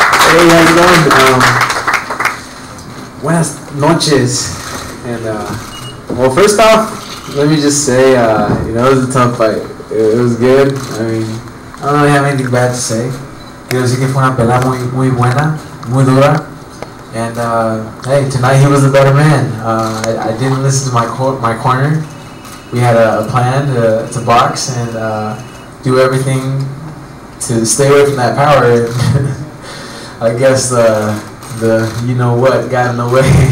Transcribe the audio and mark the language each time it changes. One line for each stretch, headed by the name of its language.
English: Hey, how's it going?
Spanish: Buenas noches.
English: And well, first off, let me just say, you know, it was a tough fight. It was good. I mean, I don't really have anything bad to say.
Spanish: Quiero decir que fue una pelea muy buena, muy dura.
English: And hey, tonight he was the better man. I didn't listen to my corner. We had a plan to box and do everything to stay away from that power. I guess the you know what got in the way.